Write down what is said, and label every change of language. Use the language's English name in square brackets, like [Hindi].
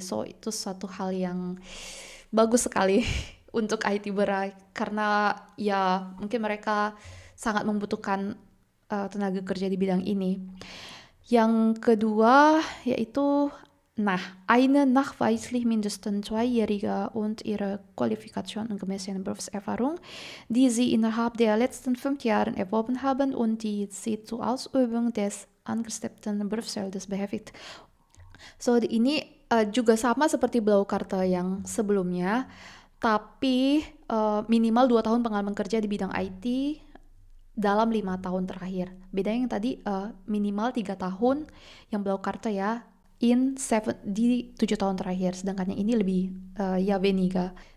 [Indonesian] So, itu suatu hal yang bagus sekali untuk IT Berai, karena ya mungkin mereka sangat membutuhkan tenaga kerja di bidang ini. Yang kedua yaitu [German] eine nachweislich mindestens 2-jährige und ihre Qualifikation und gemessene Berufserfahrung, die sie innerhalb der letzten 5 Jahren erworben haben und die sie zur Ausübung des angestrebten Berufsfeldes beherbergt. [Indonesian] So, ini juga sama seperti Blaukarta yang sebelumnya, tapi minimal 2 tahun pengalaman kerja di bidang IT dalam 5 tahun terakhir. Bedanya yang tadi minimal 3 tahun yang Blaukarta ya, di 7 tahun terakhir, sedangkan yang ini lebih ya weniger.